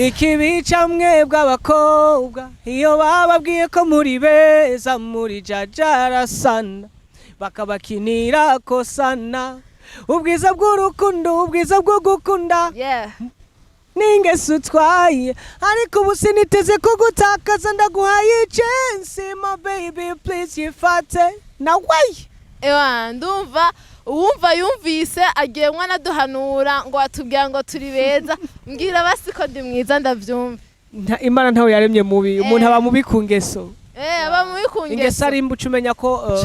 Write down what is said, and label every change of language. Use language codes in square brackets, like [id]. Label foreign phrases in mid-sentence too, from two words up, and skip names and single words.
[rn] ikibica mwebwe abakobwa iyo bababwiye ko muri beza muri jajara sana bakabakinira ko sana ubwiza bw'urukundo ubwiza bwo gukunda ningeso utwaye ariko ubu siniteze ko gutakaza ndaguhaye [en] chance my baby please [rn] yifate na way ndumva uwumva yumvise agiye mwana duhanura ngo atubwira ngo turi beza mbwira basi ko ndi mwiza ndavyumva Imana ntawe yaremye mubi umuntu aba mubi ku ngeso aba mubi ku ngeso ingeso ari imbuca umenya ko